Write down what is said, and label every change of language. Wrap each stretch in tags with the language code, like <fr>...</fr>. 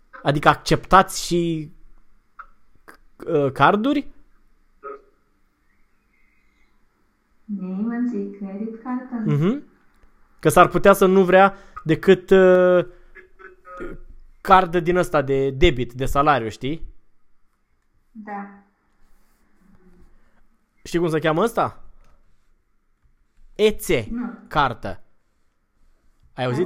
<ro>Adică acceptați și carduri?</ro> <de>Nehmen Sie Kreditkarten?</de> <ro>Că s-ar putea să nu vrea decât card din ăsta de debit, de salariu, știi? Da. Știi cum se cheamă ăsta? EC Nu. cartă. Ai auzit?</ro>